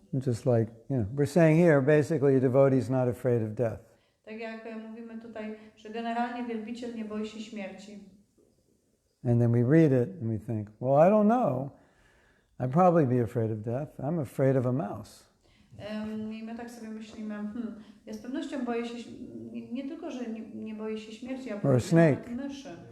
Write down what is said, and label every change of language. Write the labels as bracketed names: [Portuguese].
[English] Just like, we're saying here, basically a devotee is not afraid of death. [Polish] Tak jak mówimy tutaj, że generalnie wielbiciel nie boi się śmierci. [English] And then we read it and we think, well, I don't know. I'd probably be afraid of death. I'm afraid of a mouse. [Polish] I my tak sobie myślimy, ja z pewnością boję się, nie tylko, że nie boję się śmierci, ja boję się nawet myszy.